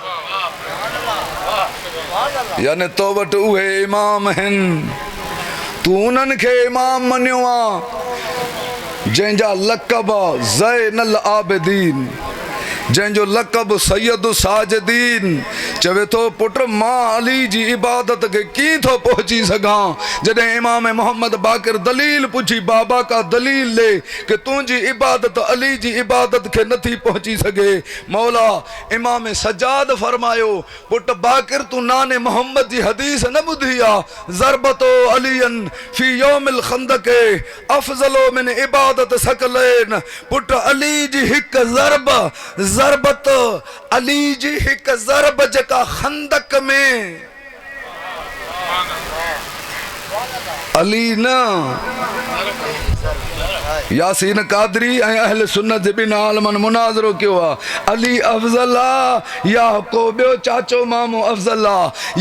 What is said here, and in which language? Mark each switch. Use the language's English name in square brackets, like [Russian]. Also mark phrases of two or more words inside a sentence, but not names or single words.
[Sindhi] यानी तो वटि उहे इमाम आहिनि, तू उन्हनि खे इमाम मञियो आहे जंहिंजा लक़ब ज़ैनुल आबिदीन, जंहिंजो लक़ब सैयद साजिदीन। चवे थो पुट मां अली जी इबादत खे कीअं थो पहुची सघां। जॾहिं इमाम मोहम्मद बाकिर दलील पुछी बाबा का दलील ले कि तुंहिंजी इबादत अली जी इबादत खे नथी पहुची सघे, मौला इमाम सज्जाद फरमायो पुट बाकिर तू नाने मोहम्मद जी हदीस न ॿुधी आहे, [Arabic] ضربة علي في يوم الخندق أفضل من عبادة الثقلين. [Sindhi] पुट अली जी हिकु ज़रबत अली जी हिकु ज़रब जेका खंदक में अली न यासीन कादरी ऐं अहल सुन्नत जे ॿिनि आलमनि मुनाज़रो कयो आहे, अली अफ़ज़ल आहे या को ॿियो चाचो मामो अफ़ज़ल आहे।